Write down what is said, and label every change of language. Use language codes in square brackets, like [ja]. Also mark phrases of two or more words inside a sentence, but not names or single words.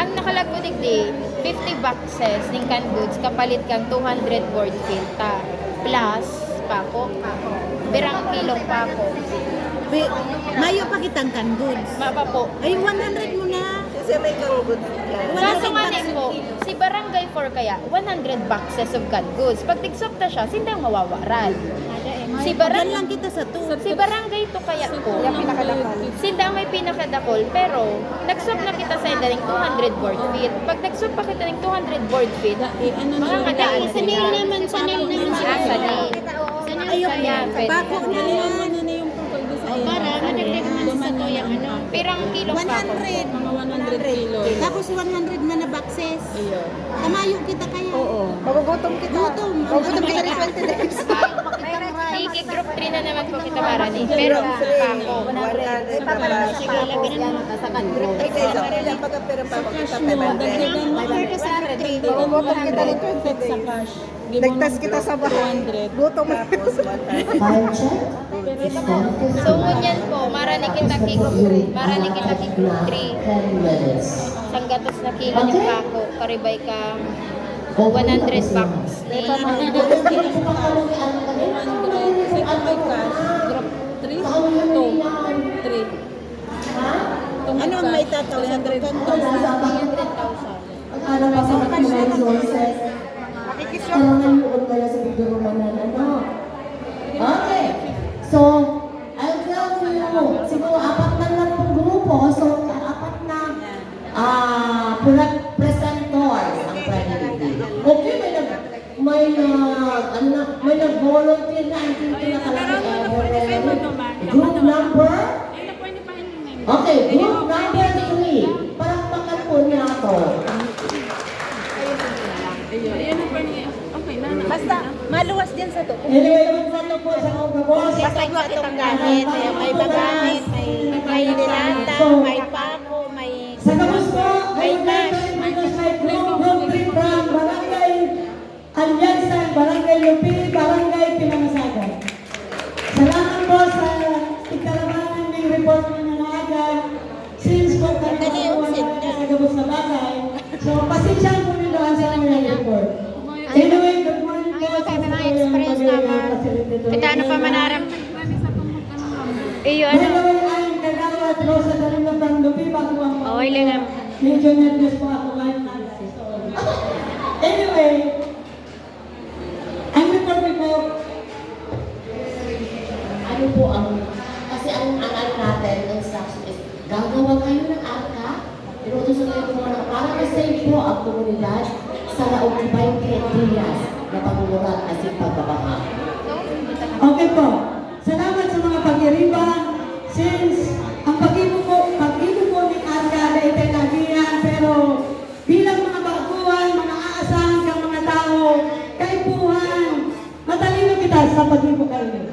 [bik] Ang nakalagpo digdi, 50 boxes ning [en] canned goods [bik] kapalit kang 200 [en] board fit [bik] ta. Plus pako. Birang kilong pako. Mayo pa kitang [en] canned goods. [bik] Mapa po. [tl] Ay, 100 mo na. [bik] Kasi may kang good yan. Kaso nga din po, si Barangay 4 kaya, 100 [en] boxes of canned goods. [bik] Pag tigsop na siya, sindang mawawaran. Si Yan Barangay, lang kita sa 2. si Barangay to kaya po, sindang may pinakadakol, pero nagsop na kita sa indaling 200 [en] board feet. [bik] Pag nagsop pa kita ng 200 [en] board feet, [bik] mga kadaan Sanil naman, sanil naman. Sanil. Ayok Kaya, yan. pwede. Bako na yan. [tl] Para, madagdag naman sa to yung ano. [bik] Pirang kilong pako. [tl] 100. Mga 100 kilos. Tapos 100 man na boxes. [bik] Tamayo kita kaya. Oo. [tl] Magugutom kita. Gutom. Magugutom kita rin 20 days. [bik] Sige, group 3 na naman po kita marani. [tl] Pero pako. 100 pa pala. Sige, lagyan na naman sa kanto. Okay, so ilan pagka pera pa kita 500. Offer ka sa 3. Magugutom kita rin 20 days. Nagtas kita sa bahay. Gutom tapos 100. So, [bik] ngunyan po, marani kita ki group 3. Sanggatos na kilo ng pako, karibay ka 100 bucks. [tl] Ano ang may tataw sa 300,000? Ano pa sa mga resources? Kailangan yun kaya sa bigyan naman na ano. [en] Okay. So, I'll tell you, [tl] siguro apat na lang pong grupo. So, apat na presentors ang pwede. Okay, may nag-volunteer na ang dito na talaga. Group number? Okay, group number 3. Parang bakal po niya ako. Basta, maluwas din sa 2. Anyway, kung saan po sa mga Basta yung itong gamit. May bagahe, may dilata, may pako, may... sa kabus po, May may cash. [en] group 3 from Barangay Alyansan, Barangay Lupi, Barangay Pinangasagan. [tl] Salamat po sa ikalabanan ng report ng nangagan. Since po kami sa kabus na bagay, so pasensyahan po nyo doon sa aming report. Anyway, [en] good morning [tl] po sa mga express naman. [bik] Kaya pa manaram. Iyo, [en] By the way, I'm Kagawad Rosa Dalima from Lupi, Baguang. [tl] Okay lang naman. Medyo nervous po ako ngayon. Anyway, ang report ko, ano po kasi ang ano natin, [en] instruction is, [tl] gagawa kayo ng arka, inutusan kayo po na para ma-save po ang komunidad sa laog ng 20 hectares na pagmumurat at pagbabaha. Okay po. [bik] Salamat sa mga pag-iriba. Since ang pag-ibo po ni Arca na itinagihan, pero bilang mga baguhan, mga aasahan kang mga tao, kaipuhan, matalino kita sa pag-ibo kayo.